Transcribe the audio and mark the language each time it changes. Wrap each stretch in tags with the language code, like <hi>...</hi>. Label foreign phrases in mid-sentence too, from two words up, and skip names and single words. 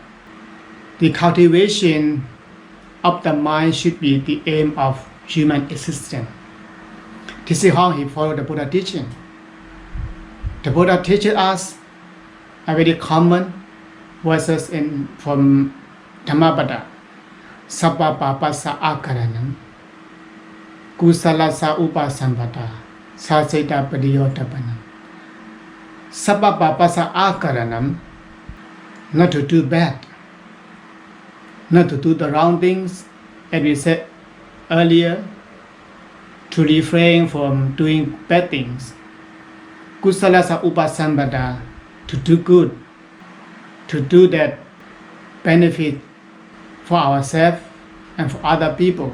<en>The cultivation of the mind should be the aim of human existence. This is how he followed the Buddha teaching. The Buddha teaches us a very common verses from Dhammapada</en> <pi>Sabba Papasa Akaranam Kusalasa Upasampada Saseta Padiyotapanam. Sabba Papasa Akaranam,</pi> <en>not to do bad, not to do the wrong things, as we said earlier, to refrain from doing bad things.</en> <pi>Kusalasa Upasampada,</pi> <en>to do good, to do that benefit for ourselves and for other people.</en>